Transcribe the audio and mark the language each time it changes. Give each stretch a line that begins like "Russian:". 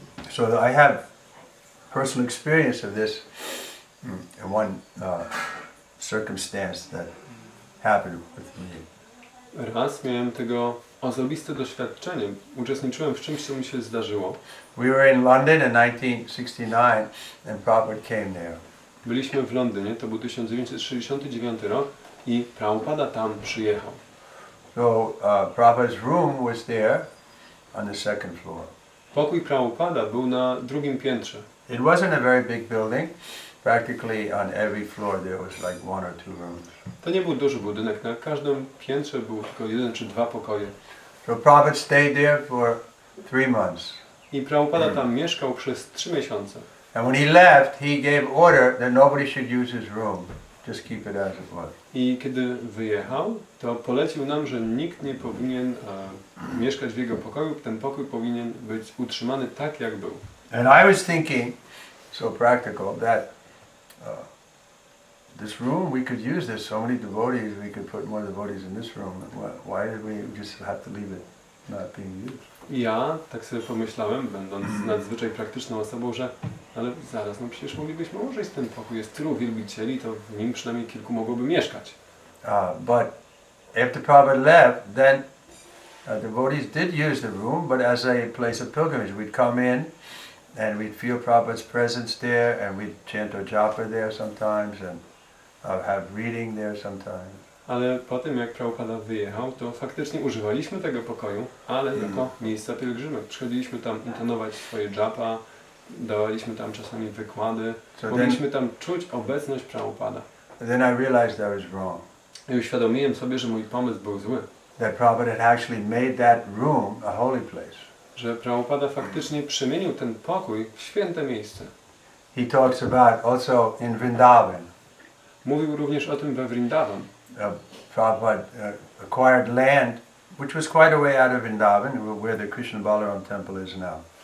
English: So I have personal experience of this in one circumstance that happened with me.
Polish: Raz miałem tego osobiste doświadczenie. Uczestniczyłem w czymś, co mi się zdarzyło.
English: We were in London in 1969 and Prabhupada came there.
Polish: Byliśmy w Londynie, to był 1969 rok i Prabhupada tam przyjechał.
English: So Prabhupada's room was there on the second floor.
Polish: Pokój Prabhupada był na drugim piętrze.
English: It wasn't a very big building. Practically on every floor there was like one or two rooms.
Polish: To nie był duży budynek, na każdym piętrze był tylko 1 czy 2 pokoje.
English: So Prabhupada stayed there for 3 months.
Polish: I Prabhupada tam mieszkał przez 3 miesiące.
English: And when he left, he gave order that nobody should use his room. Just keep it as it was.
Polish: I kiedy wyjechał, to polecił nam, że nikt nie powinien mieszkać w jego pokoju. Ten pokój powinien być utrzymany tak, jak był.
English: And I was thinking, so practical, that this room, we could use this, so many devotees, we could put more devotees in this room. Why did we just have to leave it not being used?
Polish: I ja tak sobie pomyślałem, będąc nadzwyczaj praktyczną osobą, że ale zaraz, no przecież moglibyśmy użyć ten pokój. Jest tylu wielbicieli, to w nim przynajmniej kilku mogłoby mieszkać.
English: But after Prabhupada left, then devotees did use the room, but as a place of pilgrimage. We'd come in and we'd feel Prabhupada's presence there, and we'd chant our japa there sometimes, and have reading there sometimes.
Polish: Ale po tym, jak Prabhupada wyjechał, to faktycznie używaliśmy tego pokoju, ale jako miejsca pielgrzymek. Przychodziliśmy tam intonować swoje japa, dawaliśmy tam czasami wykłady, mogliśmy tam czuć obecność Prabhupada.
English: Then I realized I was wrong.
Polish: I uświadomiłem sobie, że mój pomysł był zły.
English: That Prabhupada had actually made that room a holy place.
Polish: Że Prabhupada faktycznie przemienił ten pokój w święte miejsce.
English: He talks about also in Vrindavan.
Polish: Mówił również o tym we Vrindavan.
English: Prabhupada acquired land, which was quite a way out of Vrindavan, where the Kryshna Balaram temple is now.